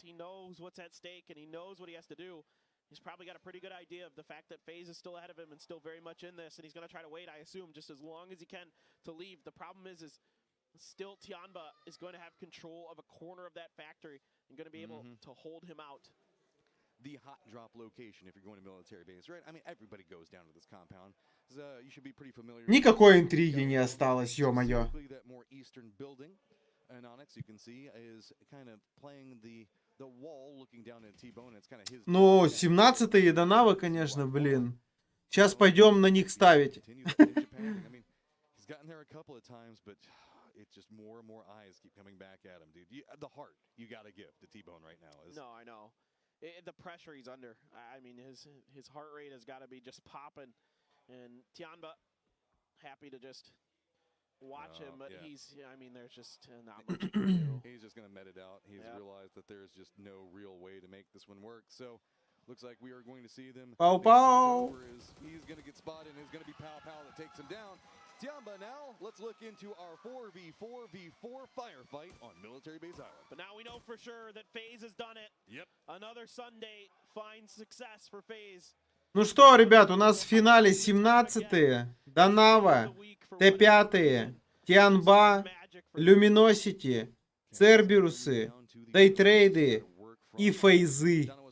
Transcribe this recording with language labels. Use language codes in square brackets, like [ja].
[en] He knows what's at stake and he knows what he has to do. He's probably got a pretty good idea of the fact that FaZe is still ahead of him and still very much in this, and he's going to try to wait, I assume, just as long as he can to leave. The problem is still Tianba is going to have control of a corner of that factory and going to be able to hold him out. The hot drop location if you're going to military base, right? I mean, everybody goes down to this compound. You should be pretty familiar. [ru] Никакой интриги не осталось, ё-моё. [en] That more eastern building, and Onyx, you can see, is kind of playing the wall, looking down at T-Bone. It's kind of his. [ru] Ну, 17-е Донавы, конечно, блин. Сейчас пойдем на них ставить. [en] He's gotten there a couple of times, but it's just more and more eyes keep coming back at him, dude. The heart you got to give to T-Bone right now is. No, I know. The pressure he's under. I mean, his heart rate has got to be just popping, and Tianba happy to just watch him, but I mean, there's just not much he can do. He's just going to med it out. He's realized that there's just no real way to make this one work. So, looks like we are going to see them. Pow pow. He's going to get spotted, and it's going to be Pow Pow that takes him down. Tianba now, let's look into our 4v4v4 firefight on Military Base Island. But now we know for sure that FaZe has done it. Yep. Another Sunday finds success for FaZe. [ru] Ну что, ребят, у нас в финале 17-е, Донава, Т5-е, Тианба, Люминосити, Церберусы, Дейтрейды и Фейзы.